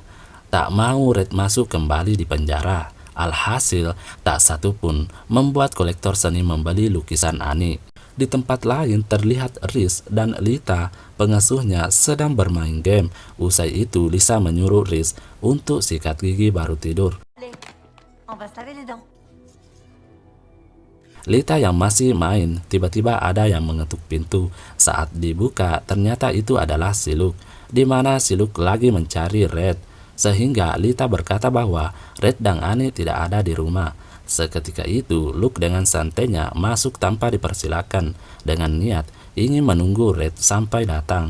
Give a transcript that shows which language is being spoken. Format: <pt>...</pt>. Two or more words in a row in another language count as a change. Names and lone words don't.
<id>Tak mau Red masuk kembali di penjara. Alhasil, tak satu pun membuat kolektor seni membeli lukisan Ani. Di tempat lain terlihat Riz dan Lita, pengasuhnya, sedang bermain game. Usai itu, Lisa menyuruh Riz untuk sikat gigi baru tidur.</id> <fr>On va se laver les dents.</fr> <id>Lita yang masih main, tiba-tiba ada yang mengetuk pintu. Saat dibuka, ternyata itu adalah si Luke, di mana si Luke lagi mencari Red. Sehingga Lita berkata bahwa Red dan Annie tidak ada di rumah. Seketika itu, Luke dengan santainya masuk tanpa dipersilakan, dengan niat ingin menunggu Red sampai datang.</id>